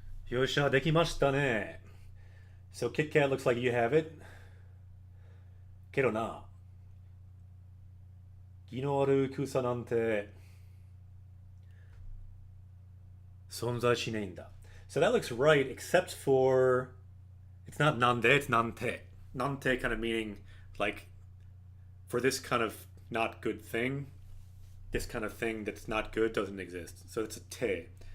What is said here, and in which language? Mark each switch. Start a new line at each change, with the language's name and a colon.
Japanese: Yosha, できましたね.
English: So Kit Kat looks like you have it.
Japanese: けどな、義のある草なんて存在しないんだ.
English: So that looks right, except for it's not nande, it's nante. Nante kind of meaning like for this kind of not good thing, this kind of thing that's not good doesn't exist. So it's a te.